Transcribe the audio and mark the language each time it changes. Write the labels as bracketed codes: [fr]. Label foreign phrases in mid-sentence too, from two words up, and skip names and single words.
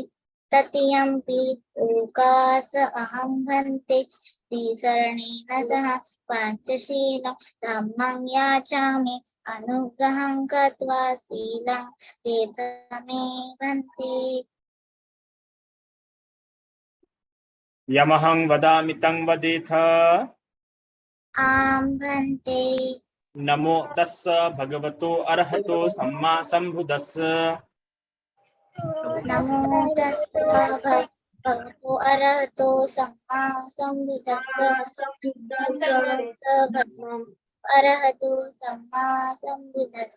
[pi] तृतीयम्पि ओकास अहं भन्ते तिसरणेन सह पञ्चशीलं धम्मं याचामि अनुग्रहं कृत्वा शीलं देत मे भन्ते। यमहं वदामि तं वदेथ। आं भन्ते। नमो तस्स भगवतो अरहतो सम्मा सम्बुद्धस्स। नमो तस्स भगवतो अरहतो सम्मा सम्बुद्धस्स। अरहतो सम्मा सम्बुद्धस्स।